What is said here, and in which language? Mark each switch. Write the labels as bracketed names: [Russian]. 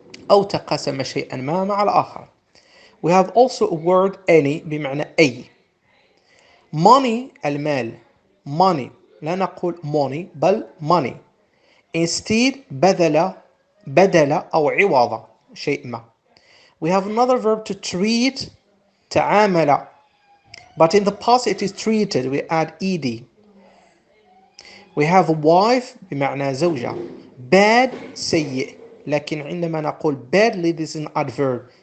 [Arabic] أو تقاسم شيئا ما مع الآخر. [English] We have also a word any [Arabic] بمعنى أي. [English] Money المال. Money. [Arabic] لا نقول money بل money. Instead بدل أو عوض شيء ما. [English] We have another verb to treat تعامل. But in the past it is treated. We add ed. We have wife [Arabic] بمعنى زوجة. [English] Bad سيء. [Arabic] لكن عندما نقول [English] badly this is an adverb.